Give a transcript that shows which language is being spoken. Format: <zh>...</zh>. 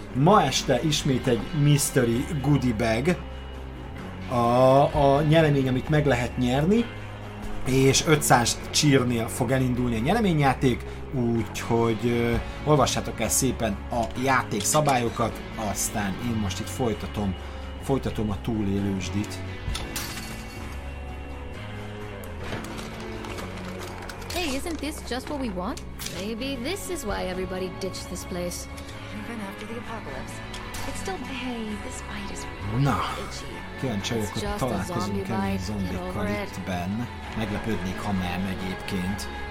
<hu>Ma este ismét egy mystery goodie bag a nyeremény, amit meg lehet nyerni, és 500 csírnél fog elindulni a nyereményjáték, úgyhogy olvassátok el szépen a játék szabályokat, aztán én most itt folytatom a túlélősdit.</hu> <en>Hey, isn't this just what we want? Maybe this is why everybody ditched this place. Even after the apocalypse.</en> <hu>Na, kíváncsi vagyok, hogy találkozunk-e még zombikkal itt benn. Meglepődnék, ha nem egyébként.</hu>